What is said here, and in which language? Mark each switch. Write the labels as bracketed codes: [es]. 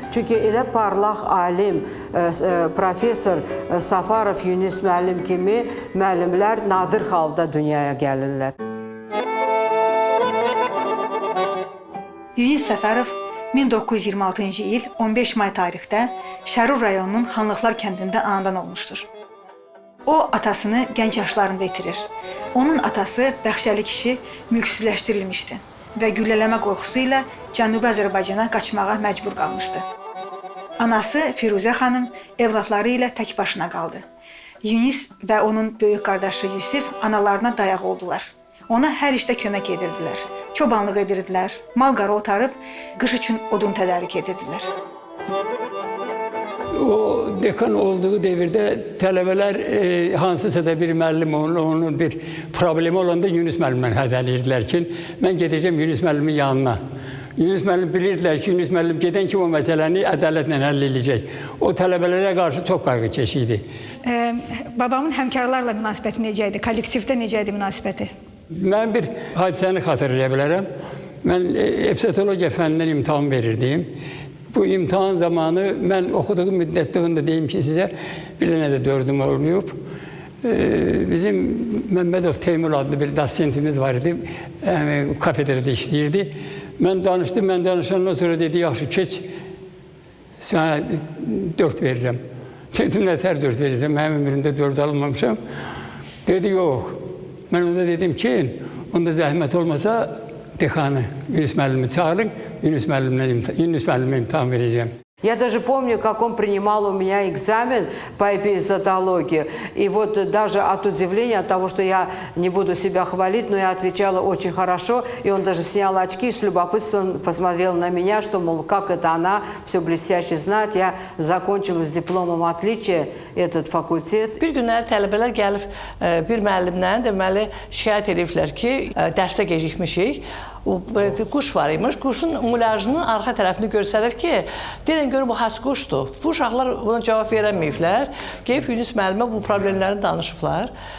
[az] Çünki elə parlaq alim, professor Səfərov Yunis müəllim kimi müəllimlər nadir halda dünyaya gəlirlər. Yunis Səfərov 1926-cı il 15 may tarixdə Şərur rayonunun Xanlıqlar kəndində anadan olmuşdur. O, atasını gənc yaşlarında itirir. Onun atası Bəxşəli kişi mülksüzləşdirilmişdi və güllələmə qorxusu ilə Cənubi Azərbaycana qaçmağa məcbur qalmışdı. Anası Firuzə xanım evladları ilə tək başına qaldı. Yunis və onun böyük qardaşı Yusif analarına dayaq oldular. Ona hər işdə kömək edirdilər, çobanlıq edirdilər, mal-qara otarıb qış üçün odun tədarük edirdilər. O dekan olduğu devirdə tələbələr hansısa da bir müəllim onun bir problemi olanda Yunis müəllimlə hədələyirdilər ki, mən gedəcəm Yunis müəllimin yanına. Yunis müəllim bilirdilər ki, Yunis müəllim gedən kimi o məsələni ədalətlə həll edəcək. O tələbələrə qarşı çox qayğıkeş idi. Babamın həmkarlarla münasibəti necə idi? Kollektivdə necə idi münasibəti? Mən bir hadisəni xatırlaya bilərəm. Mən epizotologiya fənnindən imtahan verirdim. Bu imtahan zamanı mən oxuduğum müddətdə deyim ki, sizə bir dənə də dördüm olmayıb. Bizim Məmmədov Teymur adlı bir dosentimiz var idi. Kafedrada işləyirdi. Mən danışdım, mən danışandan sonra dedi, yaxşı, keç, sənə 4 verirəm. Dedim, nətər 4 verirəm, mənim ömrümdə 4 alınmamışam. Dedi, yox. Mən onda dedim ki, onda zəhmət olmasa dekanı Yunus müəllimi çağırın, Yunus müəllimə imtahan verəcəm. [ru] Я даже помню, как он принимал у меня экзамен по эпизодологии. И вот даже от удивления, от того, что я не буду себя хвалить, но я отвечала очень хорошо. И он даже снял очки, с любопытством посмотрел на меня, что, мол, как это она все блестяще знает. Я закончила с дипломом отличия этот факультет. [az] Bir günləri tələbələr gəlib bir müəllimdən deməli şikayət ediblər ki, dərsə gecikmişik. Quş var imiş. Quşun mulajının arxa tərəfini göstərir ki, deyən görün bu has quşdur. Bu uşaqlar buna cavab verəməyiblər. Gəlib Yunus müəllimə bu problemlərini danışıblar.